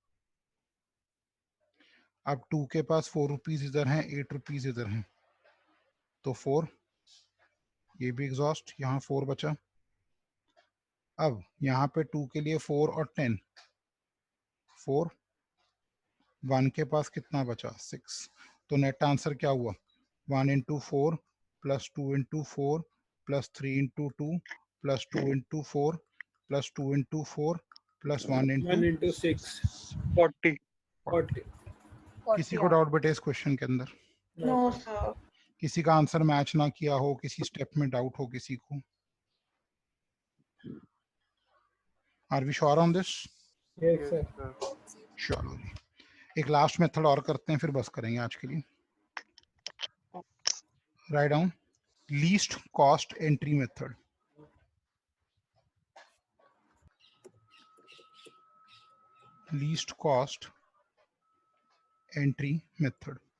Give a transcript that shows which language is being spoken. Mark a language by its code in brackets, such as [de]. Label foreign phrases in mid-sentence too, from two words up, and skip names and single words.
[hi] अब 2 के पास 4 रुपीज इधर हैं, 8 रुपीज इधर हैं, तो 4, ये भी एग्जॉस्ट, यहाँ 4 बचा। अब यहाँ पे 2 के लिए 4 और 10, 4, 1 के पास कितना बचा 6, तो नेट आंसर क्या हुआ [en] 1 into 4 plus 2 into 4 plus 3 into 2 plus 2 into 4 plus 2 into 4 plus 1 into [hi] 6 40 40 किसी को डाउट बेटे इस क्वेश्चन के अंदर? [en] no sir. [hi] किसी का आंसर मैच ना किया हो, किसी स्टेप में डाउट हो किसी को? [en] are we sure on this? yes sir. [hi] चलो जी, एक [en] last method [hi] और करते हैं फिर बस करेंगे आज के लिए। [en] write down least cost entry method. least cost entry method.